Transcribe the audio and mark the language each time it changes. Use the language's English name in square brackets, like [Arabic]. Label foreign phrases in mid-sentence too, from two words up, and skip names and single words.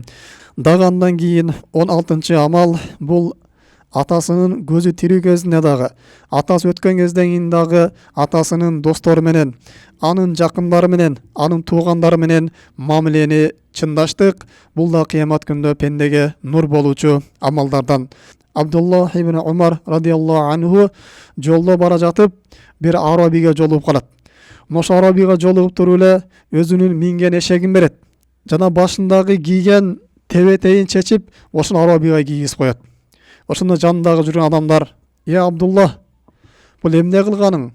[Kyrgyz] Дагы андан кийин 16-чы амал бул атасынын көзү тирүү кезинде дагы, атасы өткөн кезден кийин дагы атасынын достору менен, анын жакындары менен, анын туугандары менен мамилени чындаштык. Бул да кыямат күнүндө пендеге нур болуучу амалдардан. Абдуллах ибн Умар [Arabic] رضي الله عنه [Kyrgyz] жолдо бара жатып бир арабиге жолугуп калат. Ошо арабига жолугуп туруп эле өзүнүн минген эшегин берет. Жана башындагы кийген тебетейин чечип, ошол арабига кийгизип коет. Ошондо жанындагы жүргөн адамдар: "Е Абдулла, бул эмне кылганың?